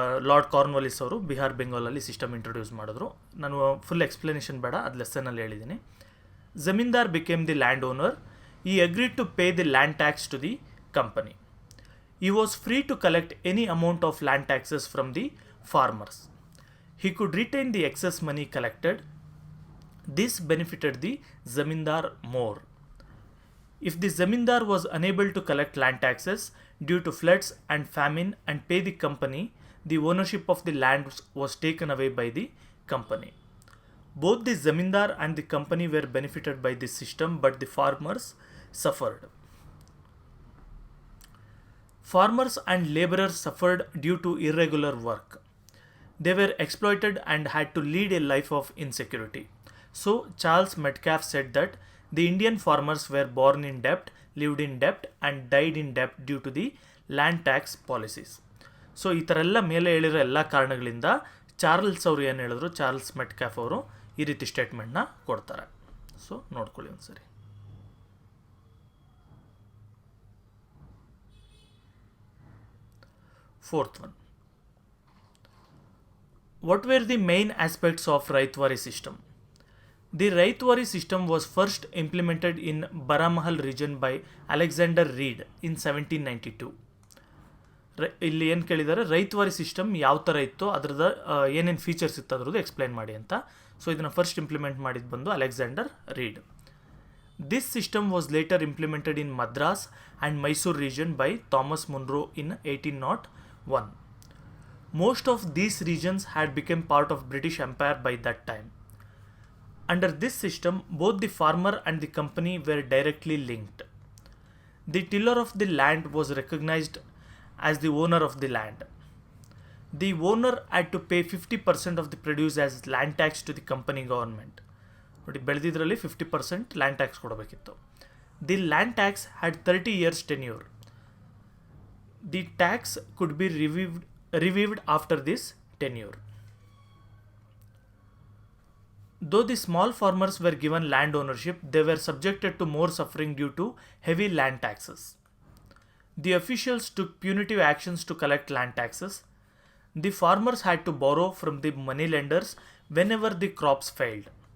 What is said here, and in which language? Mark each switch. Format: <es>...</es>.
<kn>Lord Cornwallis ಅವರು Bihar ಬೆಂಗಾಲಲ್ಲಿ system introduce ಮಾಡಿದ್ರು. ನಾನು ಫುಲ್ ಎಕ್ಸ್ಪ್ಲನೇಷನ್ ಬೇಡ, ಅದು ಲೆಸನಲ್ಲಿ ಹೇಳಿದ್ದೀನಿ.</kn> <en>Zamindar became the land owner. He agreed to pay the land tax to the company. He was free to collect any amount of land taxes from the farmers. He could retain the excess money collected. This benefited the zamindar more. If the zamindar was unable to collect land taxes due to floods and famine and pay the company, the ownership of the land was taken away by the company. Both the zamindar and the company were benefited by this system, but the farmers suffered. Farmers and laborers suffered due to irregular work. They were exploited and had to lead a life of insecurity. So, Charles Metcalfe said that the Indian farmers were born in debt, lived in debt, and died in debt due to the land tax policies.</en> <kn>So ಈ ಥರ ಎಲ್ಲ ಮೇಲೆ ಹೇಳಿರೋ ಎಲ್ಲ ಕಾರಣಗಳಿಂದ Charles ಅವರು ಏನು ಹೇಳಿದ್ರು, ಚಾರ್ಲ್ಸ್ ಮೆಟ್ಕ್ಯಾಫ್ ಅವರು ಈ ರೀತಿ ಸ್ಟೇಟ್ಮೆಂಟ್ನ ಕೊಡ್ತಾರೆ. ಸೊ ನೋಡ್ಕೊಳ್ಳಿ ಒಂದ್ಸರಿ.</kn> <en>Fourth one. What were the main aspects of Raitwari system? The Raitwari system was first implemented in Baramahal region by Alexander Reed in 1792.</en> <kn>ಇಲ್ಲಿ ಏನು ಕೇಳಿದ್ದಾರೆ, ರೈತವಾರಿ ಸಿಸ್ಟಮ್ ಯಾವ ಥರ ಇತ್ತು, ಅದ್ರದ್ದು ಏನೇನು ಫೀಚರ್ಸ್ ಇತ್ತು ಅದ್ರದ್ದು ಎಕ್ಸ್ಪ್ಲೈನ್ ಮಾಡಿ ಅಂತ. ಸೊ ಇದನ್ನು ಫಸ್ಟ್ ಇಂಪ್ಲಿಮೆಂಟ್ ಮಾಡಿದ್ದು ಬಂದು Alexander read.</kn> <en>This system was later implemented in Madras and Mysuru region by Thomas Munro in 1801. Most of these regions had become part of British Empire by that time. Under this system, both the farmer and the company were directly linked. The tiller of the land was recognized as the owner of the land. The owner had to pay 50% of the produce as land tax to the company government.</en> <kn>ನೋಡಿ, ಬೆಳೆದಿದ್ರಲ್ಲಿ 50% land tax ಕೊಡಬೇಕಿತ್ತು.</kn> <en>The land tax had 30 years tenure. The tax could be reviewed after this tenure. Though the small farmers were given land ownership, they were subjected to more suffering due to heavy land taxes. The officials took punitive actions to collect land taxes. The farmers had to borrow from the money lenders whenever the crops failed.</en>